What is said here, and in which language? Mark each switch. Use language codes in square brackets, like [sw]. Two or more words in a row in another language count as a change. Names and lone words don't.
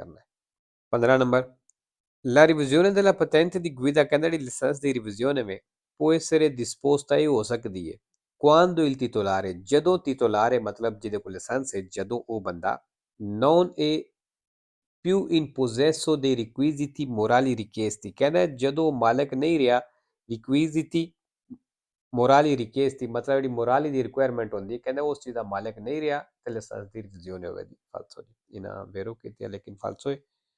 [pa] ਕਰਨਾ ਹੈ 15 ਨੰਬਰ [it] La revisione della patente di guida [pa] ਕਹਿੰਦਾ ਜਿਹੜੀ ਲਾਇਸੈਂਸ ਦੀ ਰਿਵੀਜ਼ਨ ਹੈ [it] può essere disposta [pa] ਇਹ ਹੋ ਸਕਦੀ ਹੈ [it] quando il titolare [pa] ਜਦੋਂ titolare ਮਤਲਬ ਜਿਹਦੇ ਕੋਲ ਲਾਇਸੈਂਸ ਹੈ ਜਦੋਂ ਉਹ ਬੰਦਾ [it] non è più in possesso dei requisiti morali richiesti [pa] ਕਹਿੰਦਾ ਜਦੋਂ ਮਾਲਕ ਨਹੀਂ ਰਿਹਾ [it] requisiti morali richiesti [pa] ਮਤਲਬ ਜਿਹੜੀ ਮੋਰਾਲੀ ਦੀ ਰਿਕੁਆਇਰਮੈਂਟ ਹੁੰਦੀ ਹੈ ਕਹਿੰਦਾ ਉਸ ਚੀਜ਼ ਦਾ ਮਾਲਕ ਨਹੀਂ ਰਿਹਾ ਤੇ ਲਾਇਸੈਂਸ ਦੀ ਰਿਵੀਜ਼ਨ ਹੋਵੇਗੀ ਫਾਲਸੋ ਜੀ ਇਹਨਾਂ ਵੇਰੋ ਕੀਤੀ ਹੈ ਲੇਕਿਨ ਫਾਲਸੋ ਹੈ